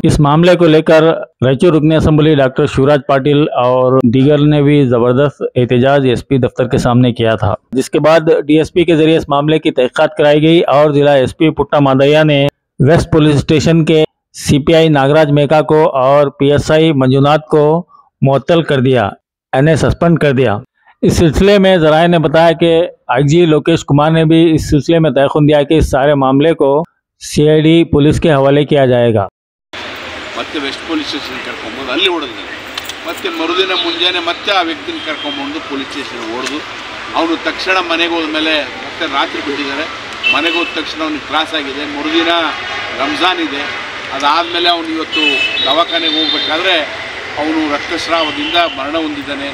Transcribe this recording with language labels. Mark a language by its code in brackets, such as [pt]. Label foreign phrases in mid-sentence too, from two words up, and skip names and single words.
[ur] اس معاملے کو لے کر رائچور رکن اسمبلی ڈاکٹر شیوراج پاٹل اور دیگر نے بھی زبردست احتجاج ایس پی دفتر کے سامنے کیا تھا، جس کے بعد ڈی ایس پی کے ذریعے اس معاملے کی تحقیقات کرائی گئی اور ضلع ایس پی پٹا مادیا نے ویسٹ پولیس اسٹیشن کے سی پی آئی ناگراج میکا کو اور پی ایس آئی منجوناتھ کو معطل کر دیا، یعنی سسپنڈ کر دیا. اس سلسلے میں ذرائع نے بتایا کہ آئی جی لوکیش کمار نے بھی اس سلسلے میں تیقن دیا کہ اس سارے معاملے کو سی آئی ڈی پولیس کے حوالے کیا جائے گا. [kn] ಮತ್ತೆ ವೆಸ್ಟ್ [en] police station [kn] ಕರ್ಕೊಂಡ್ಬಂದು ಅಲ್ಲಿ ಹೊಡೆದ್ರು। ಮತ್ತೆ ಮರುದಿನ ಮುಂಜಾನೆ ಮತ್ತೆ ಆ ವ್ಯಕ್ತಿನ ಕರ್ಕೊಂಡ್ಬಂದು ಪೊಲೀಸ್ ಸ್ಟೇಷನ್ ಹೊಡೆದು ಅವನು ತಕ್ಷಣ ಮನೆಗೆ ಹೋದ್ಮೇಲೆ ಮತ್ತೆ ರಾತ್ರಿ ಬಿಟ್ಟಿದ್ದಾರೆ। ಮನೆಗೆ ಹೋದ ತಕ್ಷಣ ಅವನಿಗೆ ತ್ರಾಸ ಆಗಿದೆ। ಮರುದಿನ ರಂಜಾನ್ ಇದೆ, ಅದಾದಮೇಲೆ ಅವನು ಇವತ್ತು ದವಾಖಾನೆಗೆ ಹೋಗ್ಬೇಕಾದ್ರೆ ಅವನು ರಕ್ತಸ್ರಾವದಿಂದ ಮರಣ ಹೊಂದಿದ್ದಾನೆ।